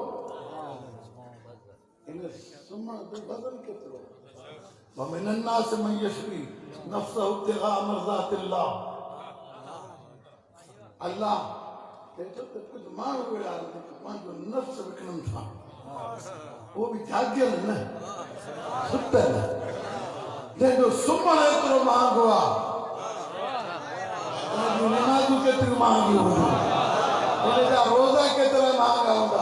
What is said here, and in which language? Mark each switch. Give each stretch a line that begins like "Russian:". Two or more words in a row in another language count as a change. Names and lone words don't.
Sindhi: इन सुम्हण जो वज़न केतिरो
Arabic: ومن الناس من يشري نفسه ابتغاء مرضات الله।
Sindhi: अल्लाह चए त कुझु माण्हू अहिड़ा आहिनि पंहिंजो नफ़्स विकिणनि था उहो बि जागियल न सुतल जंहिंजो सुम्हण एतिरो महांगो आहे नमाज़ूं केतिरियूं महांगियूं हूंदियूं उन जा रोज़ा केतिरा महांगा हूंदा।